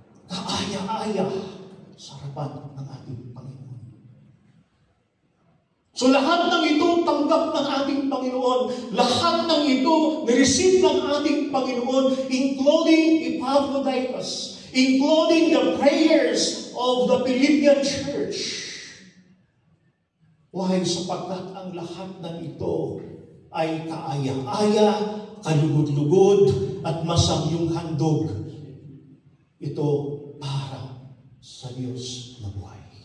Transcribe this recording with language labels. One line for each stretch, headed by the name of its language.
Filipino: Kaaya-aya sa harapan ng ating Panginoon. So lahat ng ito tanggap ng ating Panginoon. Lahat ng ito nireceive ng ating Panginoon,
English: including Epaphroditus, including the prayers of the Philippian church. Why?
Filipino: Sapagkat ang lahat ng ito ay kaaya-aya, kalugod-lugod, at masamyong handog. Ito para sa Diyos na buhay.